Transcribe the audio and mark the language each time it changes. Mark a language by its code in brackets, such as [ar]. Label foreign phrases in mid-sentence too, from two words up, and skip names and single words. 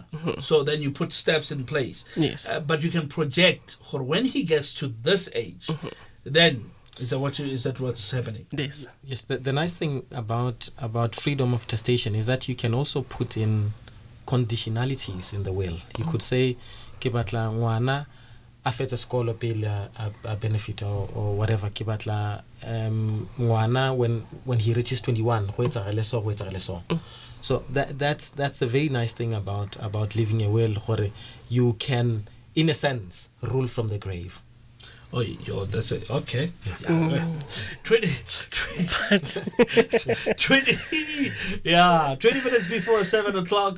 [en] So then you put steps in place. Yes. But you can project for when he gets to this age, then is that what's happening? Yes. Yes. The nice thing about freedom of testation is that you can also put in conditionalities in the will. You could say, [st] ke batla ngwana a fetsa sekolo pele a [en] benefit or whatever, [st] ke batla ngwana [en] when he reaches 21 [st] go etsagale so. [en] So that's the very nice thing about living a will, where you can, in a sense, rule from the grave. Oh, that's it. Okay. Mm. 20 minutes before 7 o'clock.